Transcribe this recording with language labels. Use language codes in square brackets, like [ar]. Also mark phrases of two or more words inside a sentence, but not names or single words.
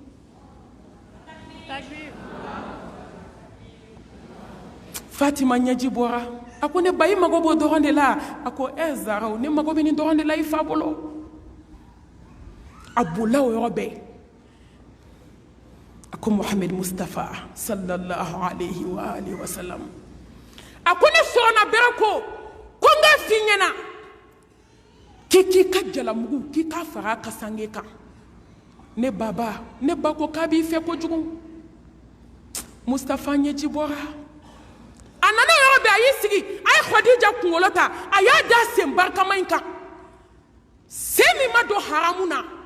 [bm] fatima ɲɛji bɔra a ko ne ba i mago b'o dɔrɔn de la a ko zaraw ne mago bɛ nin dɔrɔn de la i fa bolo a bolila o yɔrɔ bɛɛ a ko muhammed mustafa [ar] صلى الله عليه وآله وسلم [bm] a ko ne sɔnna bɛrɛ ko n ka f'i ɲɛna k'i ka jalamugu k'i ka fara a kasange kan ne ba ko k'a b'i fɛ kojugu mustafa ɲɛji bɔra a nana yɔrɔ bɛɛ a y'i sigi a ye khadija kunkolo ta a y'a da sen barikama in kan sen min ma don haramu na